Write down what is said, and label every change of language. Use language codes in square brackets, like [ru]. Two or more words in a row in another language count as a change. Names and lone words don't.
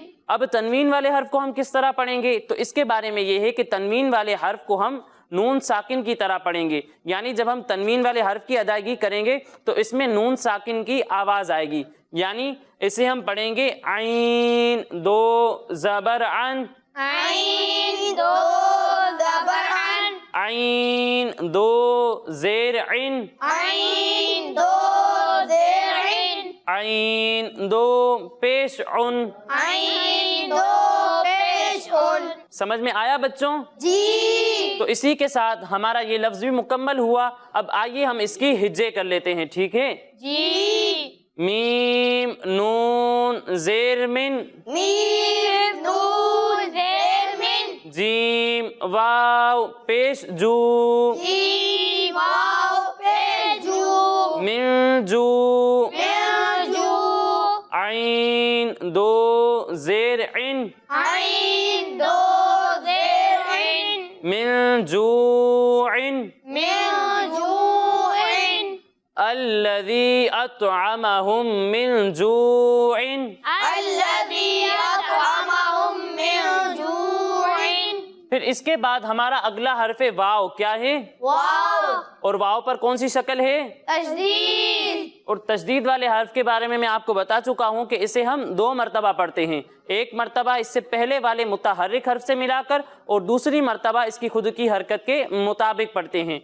[ur] اب تنوین والے حرف کو ہم کس طرح پڑھیں گے تو اس کے بارے میں یہ ہے کہ تنوین والے حرف کو ہم نون ساکن کی طرح پڑھیں گے. یعنی جب ہم تنوین والے حرف کی ادائیگی کریں گے تو اس میں نون ساکن کی آواز آئے گی. یعنی اسے ہم پڑھیں گے عین 2 زبر عن. عین 2 زبر عن. عین 2 زیر عن. عین 2 زیر عن. عین 2 پیش عن. عین 2 پیش عن. سمجھ میں آیا بچوں؟ جی. تو اسی کے ساتھ ہمارا یہ لفظ بھی مکمل ہوا. اب آئیے ہم اس کی ہجے کر لیتے ہیں. ٹھیک ہے؟ جی. میم نون زیر من. میم نون زیر من. جیم واو پیش جو. جیم واو پیش جو. [ar] من جو. من جو. [ur] عین 2 زیر عن. عین 2 زیر عن. [ar] من جوع. من جوع. الذي أطعمهم من جوع. الذي أطعمهم من جوع. [ur] پھر اس کے بعد ہمارا اگلا حرف واو کیا ہے؟ واو. اور واو پر کون سی شکل ہے؟ تشدید. اور تشدید والے حرف کے بارے میں آپ کو بتا چکا ہوں کہ اسے ہم 2 مرتبہ پڑھتے ہیں. ایک مرتبہ اس سے پہلے والے متحرک حرف سے ملا کر اور دوسری مرتبہ اس کی خود کی حرکت کے مطابق پڑھتے ہیں.